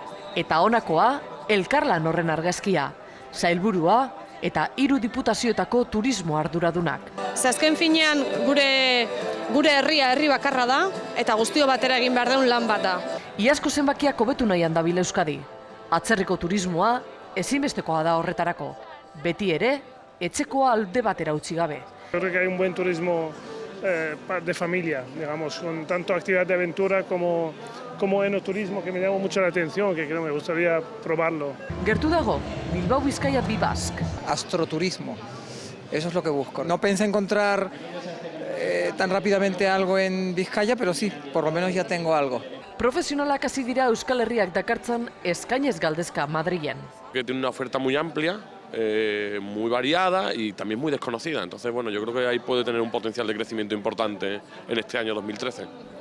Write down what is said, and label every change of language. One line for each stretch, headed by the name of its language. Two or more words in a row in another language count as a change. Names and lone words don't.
Basque: Eta honakoa, elkarlan horren argazkia, sailburua eta 3 diputazioetako turismo arduradunak. Azken finean gure herria herri bakarra da, eta guztio batera egin behar deun lan bat da. Iazko zenbakiak hobetu nahian dabil Euskadi. Atzerriko turismoa ezinbestekoa da horretarako. Beti ere, etxekoa alde batera utzi gabe.
Spanish: Creo que hay un buen turismo de familia, digamos, con tanto actividad de aventura como enoturismo, que me llama mucho la atención, que creo me gustaría probarlo.
Basque: Gertu dago, Bilbao Bizkaia Bi Basque.
Spanish: Astroturismo, eso es lo que busco. No pensé encontrar tan rápidamente algo en Vizcaya, pero sí, por lo menos ya tengo algo.
Basque: Profesionalak hasi dira Euskal Herriak dakartzan eskainez galdezka Madrilen.
Spanish: Que tiene una oferta muy amplia, muy variada y también muy desconocida. Entonces, bueno, yo creo que ahí puede tener un potencial de crecimiento importante en este año 2013.